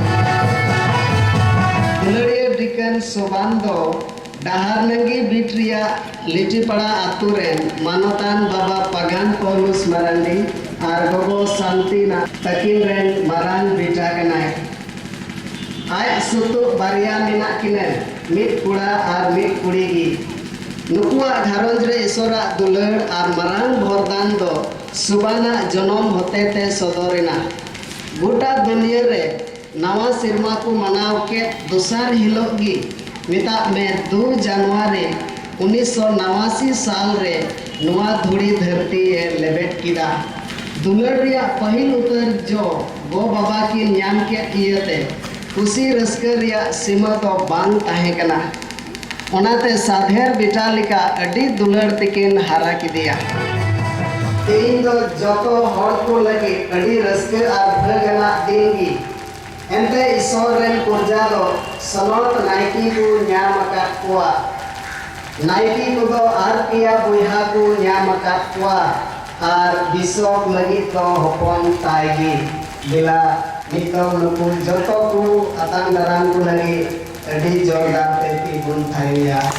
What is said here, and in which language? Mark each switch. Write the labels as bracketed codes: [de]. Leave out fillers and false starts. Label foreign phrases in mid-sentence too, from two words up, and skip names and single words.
[sat] दुलरिया डिकन सोबान दो डाहार नंगी बिट्रिया लिटीपड़ा आतुरेन मानोतान बाबा पगान पौलुस मरांडी और गोगो शांतिना तकिन रेन मारान बिटा कनाय आय सुतु बारिया मिना किने मिट कुड़ा और मिट कुड़ीगी नुकुआ घरंज रे ईश्वरा दुलड़ और मारांग भरदान दो सुबाना जनम होते ते सदरेना गोटा दुनिया रे नवा सिरमा को मनाव के दोसर हिलोगी मिता में 2 जनवरी 1989 साल रे नवा धुड़ी धरती ए लेबेट किदा दुलड़ रिया पहिल उतर जो गो बाबा की न्याम के इयते खुशी रस्कर रिया सीमा तो बांग ताहे कना ओनाते साधेर बेटा लिका अडी दुलड़ तकिन हारा किदिया इन दो जतो हर को लगे अड़ी रस्के और भगना देंगी एंते ईश्वर रेन कुर्जा दो सनोत नाइकी को न्याम का कुआ नाइकी को दो आर पिया बुहा को न्याम का कुआ और बिशोक लगी तो होपन ताएगी बिला नितो नुकु जतो को अतांग दरांग को लगी अड़ी जोरदार ते की बुन थाइया